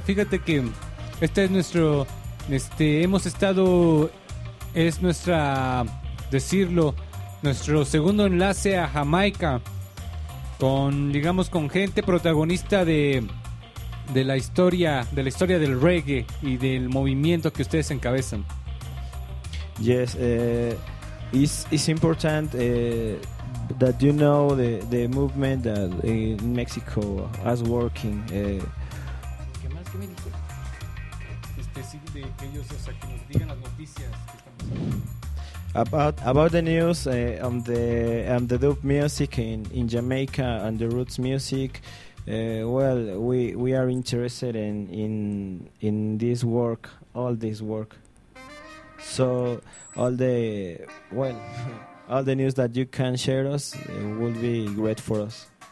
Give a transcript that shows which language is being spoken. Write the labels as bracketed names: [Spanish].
[Spanish] Fíjate que este es nuestro, hemos estado, es nuestra, decirlo, nuestro segundo enlace a Jamaica, con, digamos, con gente protagonista de la historia del reggae y del movimiento que ustedes encabezan. [English] Yes, it's important that you know the movement that in Mexico is working. [Spanish] ¿Qué más? ¿Qué me dice? Sí, de que ellos, o sea, que nos digan las noticias que estamos haciendo. [English] About the news on the dub music in Jamaica and the roots music, we are interested in this work, all this work. So all the news that you can share us would be great for us.